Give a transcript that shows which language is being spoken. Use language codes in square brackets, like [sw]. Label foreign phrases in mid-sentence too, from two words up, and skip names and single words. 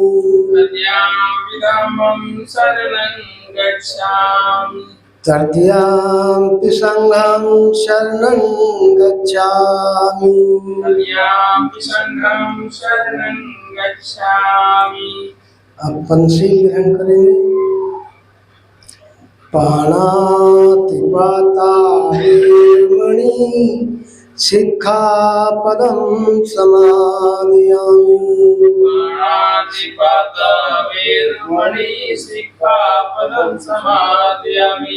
[pi] तृतीयंपि धम्मं शरणं गच्छामि तृतीयंपि संघं शरणं गच्छामि। तृतीयंपि संघं शरणं गच्छामि [hi] अपन से ग्रहण करेंगे। [pi] पाणातिपाता वेरमणि सिक्खापदं समादयामि पाणातिपाता वेरमणि सिक्खापदं समादयामि